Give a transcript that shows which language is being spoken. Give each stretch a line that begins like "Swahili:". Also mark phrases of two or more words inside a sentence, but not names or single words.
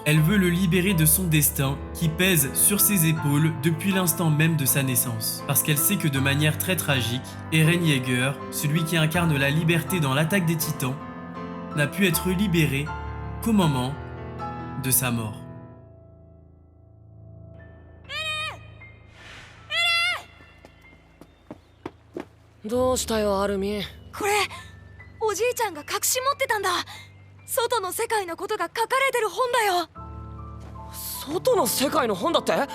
French: Elle veut le libérer de son destin qui pèse sur ses épaules depuis l'instant même de sa naissance. Parce qu'elle sait que de manière très tragique, Eren Yeager, celui qui incarne la liberté dans l'attaque des titans, n'a pu être libéré qu'au moment de sa mort.
Japanese: どうしたよアルミ。これおじいちゃんが隠し持ってたんだ。外の世界のことが書かれてる本だよ。外の世界の本だって。